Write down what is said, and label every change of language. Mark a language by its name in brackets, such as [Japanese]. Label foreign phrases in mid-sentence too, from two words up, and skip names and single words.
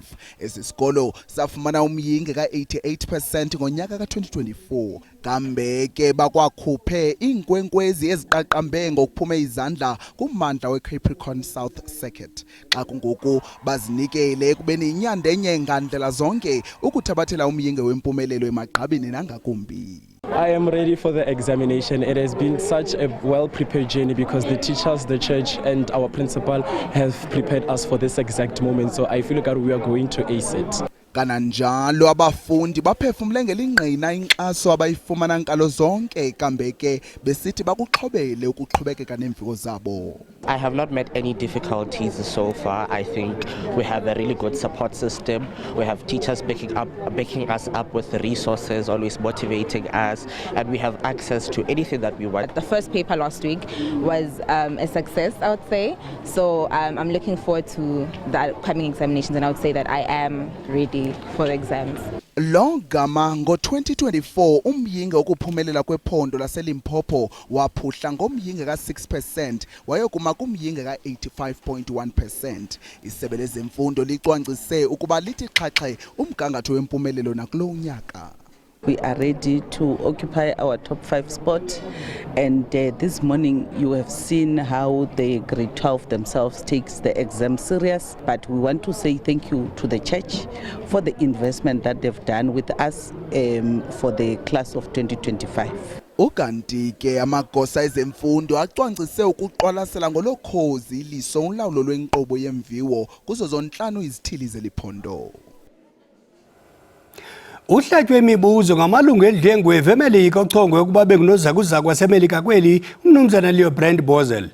[Xhosa] Esi sikolo safumana umyinge ka-88% ngonyaka ka-2024. Kambe ke bakwakhuphe iinkwenkwezi eziqaqambe ngokuphume izandla kummandla weCapricorn South Circuit. Xa kungoku bazinikele ekubeni inyandenye ngandlela zonke ukuthabathela umyinge wempumelelo emagqabini nangakumbi. [English] I am ready for the examination. It has been such a well-prepared journey because the teachers, the church and our principal have prepared us for this exact moment. So I feel like we are going to ace it. [Xhosa] Kananjalo abafundi baphefumule ngelingqina inkxaso abayifumana nkalo zonke kambe ke besithi bakuxhobele ukuqhubekeka nemviwo zabo. [English] I have not met any difficulties so far. I think we have a really good support system. We have teachers backing us up with the resources, always motivating us, and we have access to anything that we want. The first paper last week was a success, I would say. So I'm looking forward to the upcoming examinations, and I would say that I am ready for the exams. [Xhosa] Longama ngo-2024 umyinge okuphumelela kwephondo laseLimpopo waphuhla ngomyinge ka-6% wayokuma kumyinge ka-85.1%. Isebe lezemfundo licwangcise ukuba lithi xhaxhe umgangatho wempumelelo nakulo unyaka. [English] We are ready to occupy our top 5 spot, and this morning you have seen how the grade 12 themselves takes the exam serious, but we want to say thank you to the church for the investment that they've done with us for the class of 2025. [Xhosa] Ukanti ke amagosa ezemfundo acwangcise ukuqwalasela ngolokhozi iliso ulawulo lwenkqubo yemviwo kuzo zonhlanu izithili zeliphondo. Uhlatywe imibuzo ngamalungu eDlengwevu eMelika ochongwe ukuba bekunozakuzaku kwaseMelika kweli umnumzana Leo Brand Bozel.